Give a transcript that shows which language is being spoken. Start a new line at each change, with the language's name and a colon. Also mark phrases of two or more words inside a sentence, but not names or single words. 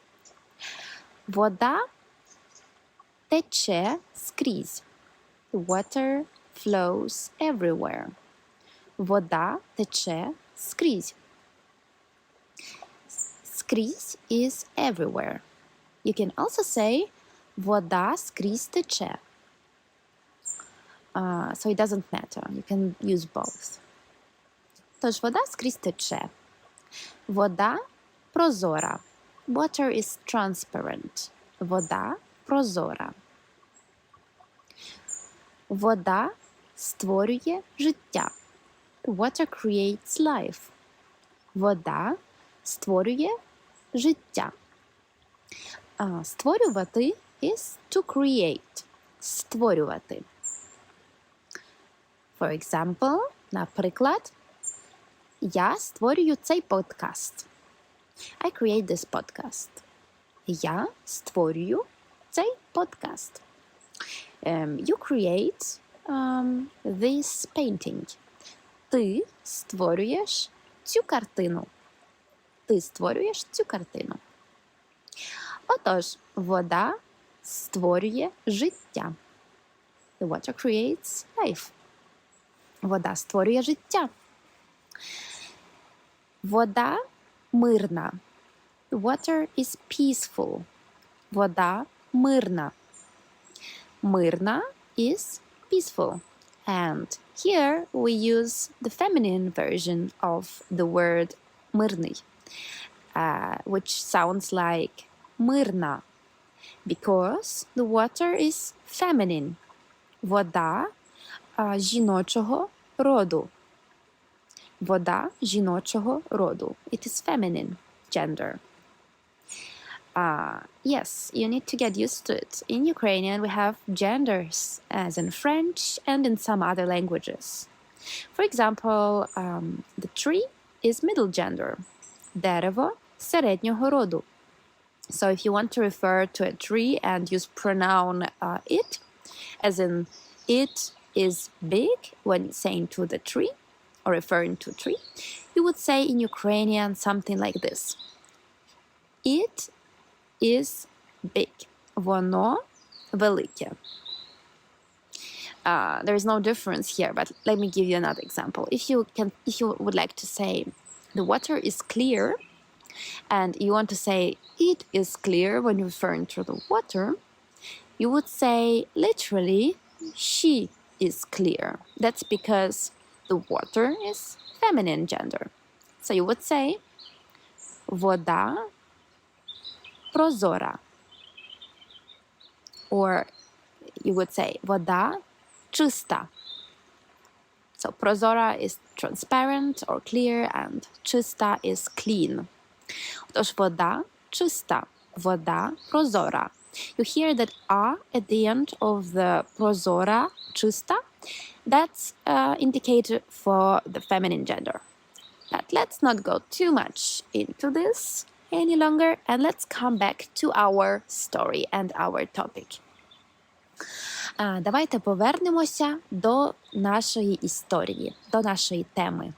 Ukrainian: Вода тече скрізь.
English: Water flows everywhere.
Ukrainian: Вода тече скрізь.
English: Скрізь is everywhere. You can also say
Ukrainian: вода скрізь тече.
English: So it doesn't matter. You can use both.
Ukrainian: Тож вода скрізь тече. Вода прозора.
English: Water is transparent.
Ukrainian: Вода прозора. Вода створює життя.
English: Water creates life.
Ukrainian: Вода створює життя.
English: Створювати is to create. Створювати. For example,
Ukrainian: наприклад, я створюю цей подкаст.
English: I create this podcast.
Ukrainian: Я створюю цей подкаст.
English: You create this painting.
Ukrainian: Ти створюєш цю картину. Ти створюєш цю картину. Отож, вода створює життя.
English: The water creates life.
Ukrainian: Вода створює життя. Вода мирна.
English: The water is peaceful.
Ukrainian: Вода мирна.
English: Мирна is peaceful. And here we use the feminine version of the word мирний, which sounds like мирна, because the water is feminine.
Ukrainian: Вода жіночого роду. Вода жіночого роду.
English: It is feminine gender. Yes, you need to get used to it. In Ukrainian, we have genders, as in French and in some other languages. For example, the tree is middle gender.
Ukrainian: Дерево середнього роду.
English: So if you want to refer to a tree and use pronoun it, as in it is big when saying to the tree or referring to a tree, you would say in Ukrainian something like this. It is big.
Ukrainian: Воно велике.
English: There is no difference here, but let me give you another example. If you would like to say the water is clear, and you want to say it is clear when you're referring to the water, you would say literally she is clear. That's because the water is feminine gender. So you would say
Ukrainian: вода прозора.
English: Or you would say
Ukrainian: вода чиста.
English: So прозора is transparent or clear, and чиста is clean.
Ukrainian: Тож вода чиста, вода прозора.
English: You hear that a at the end of the прозора, чиста. That's indicated for the feminine gender. But let's not go too much into this any longer, and let's come back to our story and our topic.
Ukrainian: Давайте повернемося до нашої історії, до нашої теми.